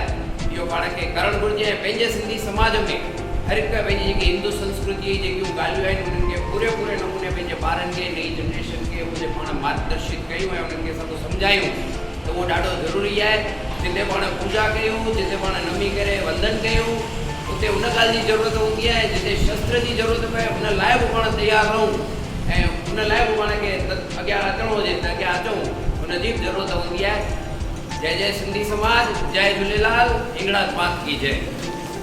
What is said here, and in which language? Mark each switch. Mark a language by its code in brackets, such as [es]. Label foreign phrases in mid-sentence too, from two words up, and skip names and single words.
[sd] इहो पाण खे करणु घुरिजे ऐं पंहिंजे सिंधी समाज में हर हिकु पंहिंजी जेकी हिंदू संस्कृति जी जेकियूं ॻाल्हियूं आहिनि उन्हनि खे पूरे नमूने पंहिंजे ॿारनि खे, नई जनरेशन खे उहे पाण मार्गदर्शित कयूं ऐं उन्हनि खे सभु सम्झायूं त उहो ॾाढो ज़रूरी आहे। जिते पाण पूॼा कयूं, जिते पाण नमी करे वंदन कयूं, उते उन ॻाल्हि जी ज़रूरत हूंदी आहे। जिते शस्त्र जी ज़रूरत पए उन लाइ बि पाण तयारु रहूं ऐं उन लाइ बि पाण खे अॻियां अचिणो हुजे त अॻियां अचूं, उनजी बि ज़रूरत हूंदी आहे। जय जय सिंधी समाज, जय झूलेलाल, हिंगड़ाज मात की जय।